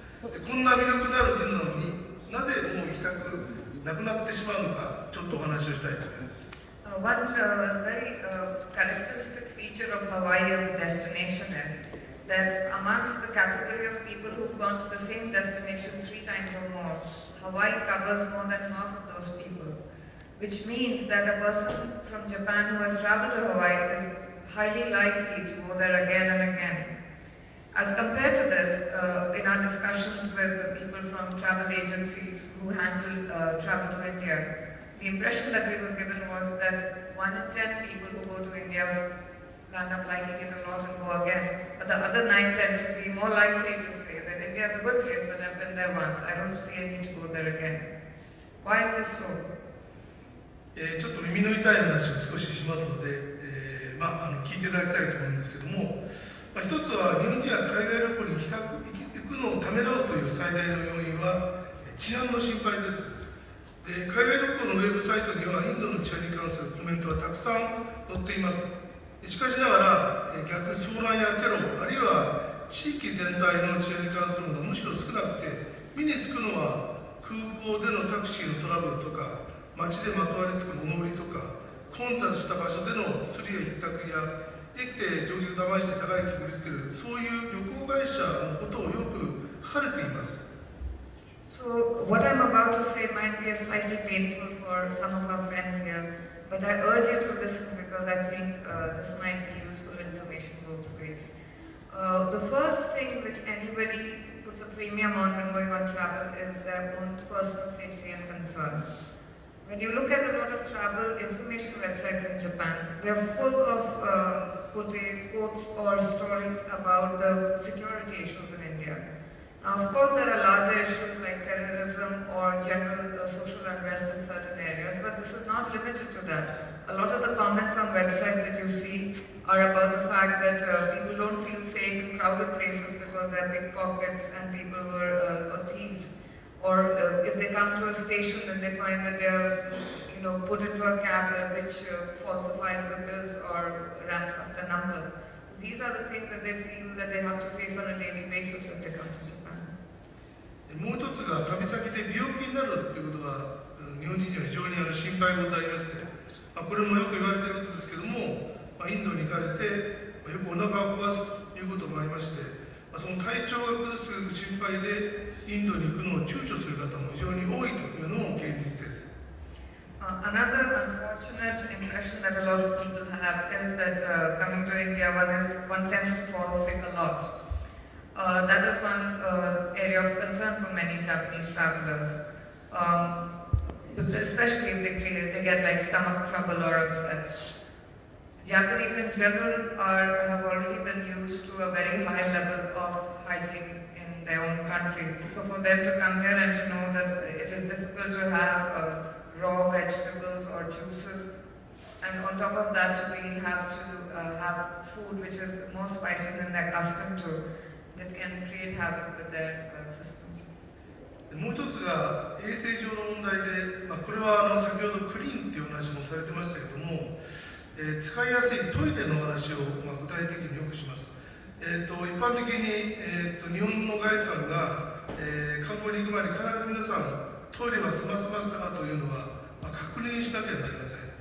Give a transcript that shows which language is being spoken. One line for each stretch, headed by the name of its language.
Japanese: でこんな魅力のある国なのになぜもう行きたくなくなってしまうのか、ちょっとお話をしたいと思います。
English: One very characteristic feature of Hawaii as a destination is that amongst the category of people who've gone to the same destination 3 times or more, Hawaii covers more than half of those people, which means that a person from Japan who has traveled to Hawaii is highly likely to go there again and again. As compared to this, in our discussions with people from travel agencies who handle travel to India, the impression that we were given was that 1 in 10 people who go to India land up liking it a lot and go again, but the other 9 tend to be more likely to say that India is a good place, but I've been there once, I don't see a need to go there again. Why is this so?
Japanese: ちょっと耳の痛い話を少ししますので、聞いていただきたいと思うんですけども、一つは日本人は海外旅行に行くのをためらうという最大の要因は治安の心配です。で、海外旅行のウェブサイトにはインドの治安に関するコメントはたくさん載っています。しかしながら逆に騒乱やテロ、あるいは地域全体の治安に関するものはむしろ少なくて、目につくのは空港でのタクシーのトラブルとか、街でまとわりつく物売りとか、混雑した場所でのスリやひったくりや、駅で乗客を騙して高い気を売りつける、そういう旅行会社のことをよく書かれています。
English: So what I'm about to say might be slightly painful for some of our friends here, but I urge you to listen because I think this might be useful information both ways. The first thing which anybody puts a premium on when going on travel is their own personal safety and concern. When you look at a lot of travel information websites in Japan, they're full of quotes or stories about the security issues in India. Now, of course, there are larger issues like terrorism or general social unrest in certain areas, but this is not limited to that. A lot of the comments on websites that you see are about the fact that people don't feel safe in crowded places because there are pickpockets and people who are thieves. Or if they come to a station and they find that they're put into a cab which falsifies the bills or ramps up the numbers. So these are the things that they feel that they have to face on a daily basis when they come to Japan.
Japanese: もう一つが旅先で病気になるということが日本人には非常に心配事でありまして、これもよく言われていることですけども、インドに行かれてよくお腹を壊すということもありまして、その体調を崩すという心配でインドに行くのを躊躇する方も非常に多いというのも現実です。
English: Another unfortunate impression that a lot of people have is that coming to India, one tends to fall sick a lot. That is one area of concern for many Japanese travelers, especially if they get like stomach trouble or upset. Japanese in general have already been used to a very high level of hygiene in their own countries. So for them to come here and to know that it is difficult to have raw vegetables or juices, and on top of that we have to have food which is more spicy than they're accustomed to, that can create havoc with their systems.
Japanese: もう一つが衛生上の問題で、これは先ほどクリーンという話もされてましたけども、使いやすいトイレの話を具体的によくします。一般的に、日本のガイドさんが、観光に行く前に必ず皆さんトイレは済ませましたかというのは、確認しなければなりません。